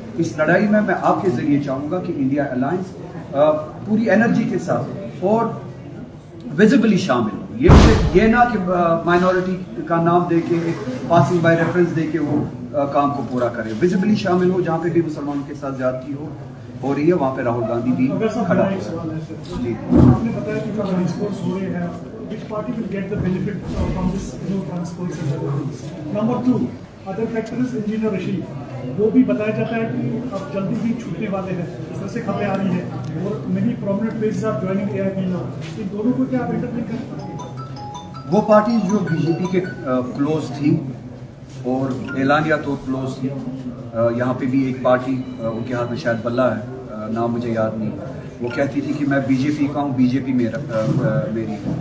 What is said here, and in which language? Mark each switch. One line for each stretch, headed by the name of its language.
Urdu: اس لڑائی میں آپ کے ذریعے چاہوں گا کہ انڈیا الائنس پوری انرجی کے ساتھ اور ویزیبلی شامل ہو. یہ نہ کہ مائنورٹی کا نام دے کے پاسنگ بائی ریفرنس دے کے وہ کام کو پورا کرے. ویزیبلی شامل ہو, جہاں پہ بھی مسلمانوں کے ساتھ زیادتی ہو رہی ہے وہاں پہ راہل گاندھی بھی کھڑا ہے. جی آپ نے بتایا کہ جو ٹرانسپورٹس ہو رہے ہیں,
English: which party will get the benefit from this new transport center? Number 2, other factor is engineer Rashid.
Urdu: وہ بھی بتایا جاتا ہے کہ اب جلدی ہی چھوٹنے والے ہیں, اس طرح سے خبریں آ رہی ہیں, اور
English: many prominent faces are joining AIP now.
Urdu: ان دونوں کو کیا بیٹر نہیں کرتا؟ وہ پارٹی جو بی جے پی کے کلوز تھی اور اعلانیہ طور کلوز تھی, یہاں پہ بھی ایک پارٹی ان کے ہاتھ میں شاید بلہ ہے, نام مجھے یاد نہیں, وہ کہتی تھی کہ میں بی جے پی کا ہوں, بی جے پی میری.